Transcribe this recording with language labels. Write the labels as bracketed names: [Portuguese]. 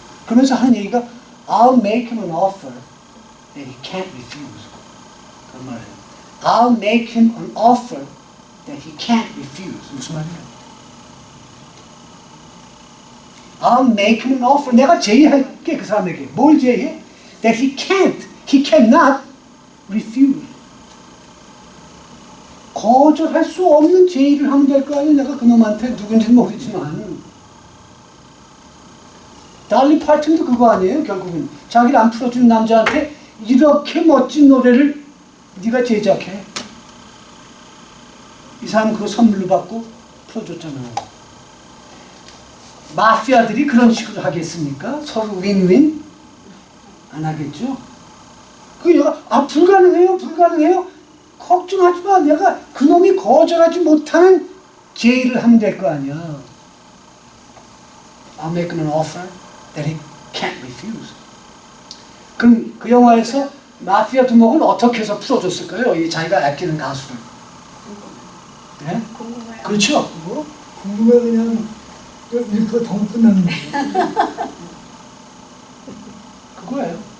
[Korean] 그러면서 하는 얘기가 [English] I'll make him an offer that he can't refuse. [Korean] 그 말이에요. [English] I'll make him an offer that he can't refuse. [Korean] 무슨 말이에요? [English] I'll make him an offer. [Korean] 내가 제의할게 그 사람에게. 뭘 제의해? [English] That he cannot refuse. [Korean] 거절할 수 없는 제의를 하면 될 거 아니에요. 내가 그놈한테 누군지는 모르지만. 달리 팔튼도 그거 아니에요. 결국은 자기를 안 풀어주는 남자한테 이렇게 멋진 노래를 네가 제작해. 이 사람 그거 선물로 받고 풀어줬잖아요. 마피아들이 그런 식으로 하겠습니까? 서로 윈윈? 안 하겠죠? 그 얘가 불가능해요. 걱정하지 마. 내가 그놈이 거절하지 못하는 제의를 하면 될 거 아니야. [English] I'll make him an offer that he can't refuse. [Korean] 그럼 그 영화에서 마피아 두목은 어떻게 해서 풀어줬을까요? 이 자기가 아끼는 가수를. 네? 궁금해요. 그렇죠? 궁금해 그냥 이렇게 덩 끝나는 거예요. 그거예요.